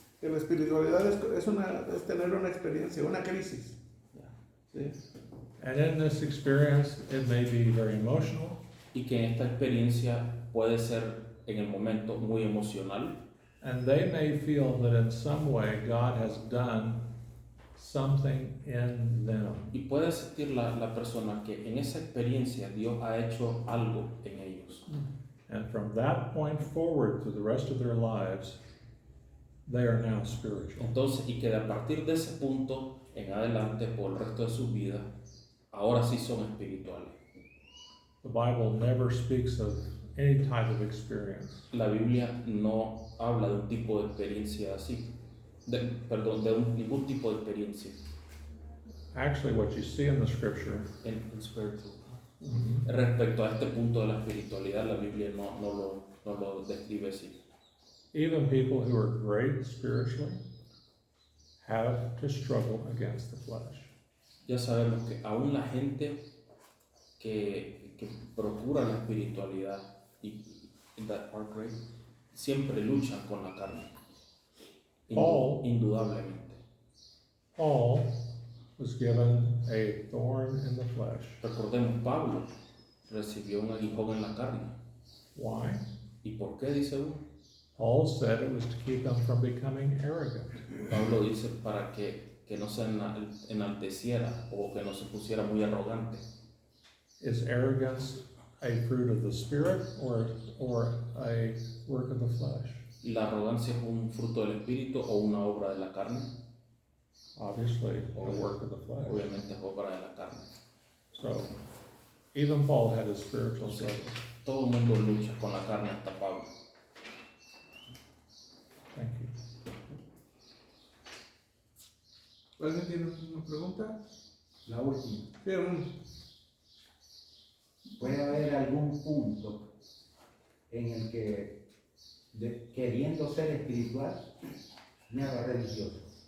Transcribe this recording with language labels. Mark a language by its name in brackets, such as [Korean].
[Spanish] Que la espiritualidad es tener una experiencia, una crisis. ¿Sí? [English] And in this experience, it may be very emotional. [Spanish] Y que esta experiencia puede ser en el momento muy emocional. [English] And they may feel that in some way God has done something in them. [Spanish] Y puede sentir la persona que en esa experiencia Dios ha hecho algo en ellos. [English] And from that point forward through the rest of their lives, they are now spiritual. [Spanish] Entonces, y que a partir de ese punto en adelante, por el resto de sus vidas, ahora sí son espirituales. [English] The Bible never speaks of any type of experience. [Spanish] La Biblia no habla de un tipo de experiencia así. ningún tipo de experiencia [English] Actually, what you see in the scripture, en spiritual. [Spanish] Respecto a este punto de la espiritualidad, la Biblia no lo describe así. [English] even people who are great spiritually have to struggle against the flesh. [Spanish] Ya sabemos que aún la gente que procura la espiritualidad y [English] that are great, [Spanish] siempre luchan con la carne. Indudablemente. [English] Paul was given a thorn in the flesh. [Spanish] Recordemos, Pablo recibió un aguijón en la carne. [English] Why? [Spanish] ¿Y por qué dice uno? [English] Paul said it was to keep him from becoming arrogant. [Spanish] Pablo dice para que no se enalteciera o que no se pusiera muy arrogante. [English] Is arrogance a fruit of the spirit or a work of the flesh? [Spanish] ¿La arrogancia es un fruto del espíritu o una obra de la carne? [English] Obviously, a work of the flesh. [Spanish] Obviamente es obra de la carne. [English] So, even Paul had his spiritual struggles. [Spanish] Todo el mundo lucha con la carne hasta Pablo. [English] Thank you. [Spanish] ¿Alguien tiene una pregunta? La última. Sí, ¿Puede haber algún punto en el que, queriendo ser espiritual, me haga religioso?